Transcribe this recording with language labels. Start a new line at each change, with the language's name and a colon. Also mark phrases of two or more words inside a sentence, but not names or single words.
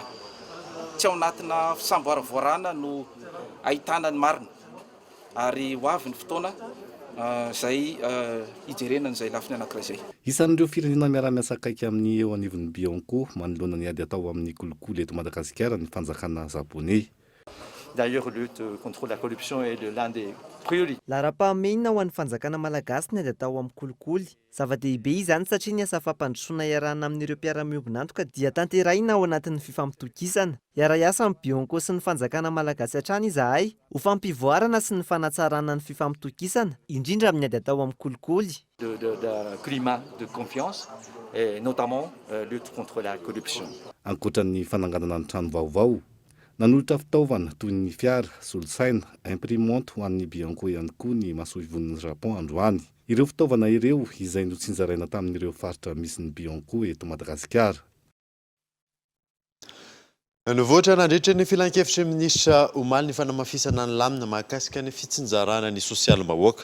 Malagasy: Tsy ao anatina sambaravoarana no ahitana ny marina. Ary ho avy ny fotoana izay hijerenana izay lafiny anankiray izay. Isan'ireo firenena miara-miasa akaiky amin'ny eo anivon'ny Bianco manoloana ny ady atao amin'ny kolikoly eto Madagasikara ny fanjakana Japonais.
French: D'ailleurs, lutte contre la corruption est l'un des priorités.
Malagasy: Lara-pahamenina ho an'ny fanjakana malagasy ny ady atao amin'ny kolikoly. Zava-dehibe izany satria ny asa fampandrosoana iarahana amin'ireo mpiara-miombona antoka dia tanterahina ao anatin'ny fifampitokisana. Iara-iasa amin'ny Bianco sy ny fanjakana malagasy hatrany izahay ho fampivoarana sy ny fanatsarana ny fifampitokisana, indrindra amin'ny ady atao amin'ny kolikoly.
French: De climat de confiance et notamment lutte contre la corruption.
Malagasy: Ankoatran'ny fananganana ny trano vaovao, nanolotra fitaovana toy ny fiara, solosaina, imprimante ho an'ny Bianco ihany koa ny mahasoa ivon'ny Japon androany. Ireo fitaovana ireo izay notsinjaraina tamin'ireo faritra misy ny Bianco eto Madagasikara. Nivoatra nandritra ny filan-kevitry minisitra omaly ny fanamafisana ny lamina mahakasika ny fitsinjarana ny sosialim-bahoaka.